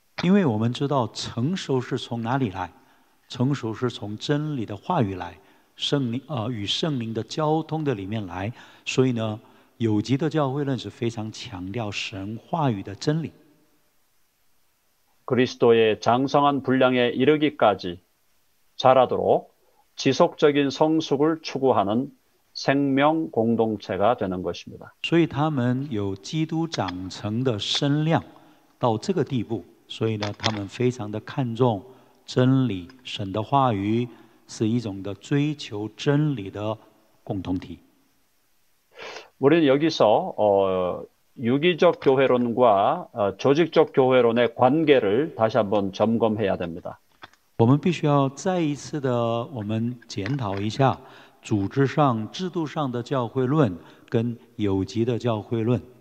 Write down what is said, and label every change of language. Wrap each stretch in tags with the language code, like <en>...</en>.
<zh>因为我们知道成熟是从哪里来，成熟是从真理的话语来，与圣灵的交通的里面来，所以呢，有机的教会论是非常强调神话语的真理。</zh> <ko>그리스도의 장성한 분량에 이르기까지 자라도록 지속적인 성숙을 추구하는 생명 공동체가 되는 것입니다.</ko> <zh>所以他们有基督长成的身量到这个地步，所以呢，他们非常的看重真理，神的话语是一种的追求真理的共同体。</zh> <ko>우리는 여기서 유기적 교회론과 조직적 교회론의 관계를 다시 한번 점검해야 됩니다.</ko> <zh>我们必须要再一次的，我们检讨一下组织上、制度上的教会论跟有机的教会论。</zh>